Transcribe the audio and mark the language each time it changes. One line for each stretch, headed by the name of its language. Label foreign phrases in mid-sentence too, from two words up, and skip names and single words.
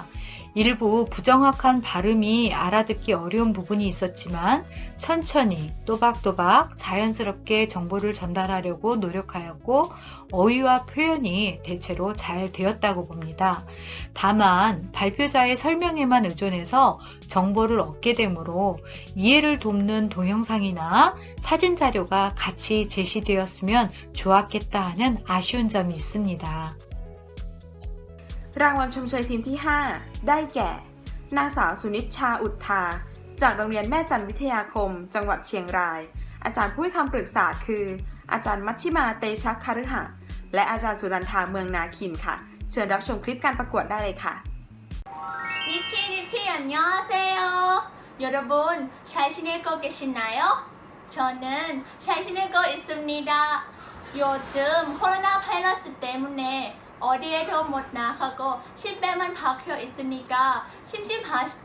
Korean: 일부 부정확한 발음이 알아듣기 어려운 부분이 있었지만 천천히 또박또박 자연스럽게 정보를 전달하려고 노력하였고 어휘와 표현이 대체로 잘 되었다고 봅니다. 다만 발표자의 설명에만 의존해서 정보를 얻게 되므로 이해를 돕는 동영상이나 사진 자료가 같이 제시되었으면 좋았겠다 하는 아쉬운 점이 있습니다.
Thai: รางวัลชมเชยทีมที่ 5 ได้แก่ นางสาวสุนิชชาอุทธาจากโรงเรียนแม่จันวิทยาคม จังหวัดเชียงราย อาจารย์ผู้ให้คำปรึกษาคือ อาจารย์มัชชิมาเตชะคฤหะและอาจารย์สุรันทาเมืองนาคินค่ะ เชิญรับชมคลิปการประกวดได้เลยค่ะ
Korean: 니티 안녕하세요. 여러분 잘 지내고 계시나요? 저는 잘 지내고 있습니다. 요즘 코로나 바이러스 때문에 어디에도 못 나가고 집에만 박혀 있으니까 심심하시죠?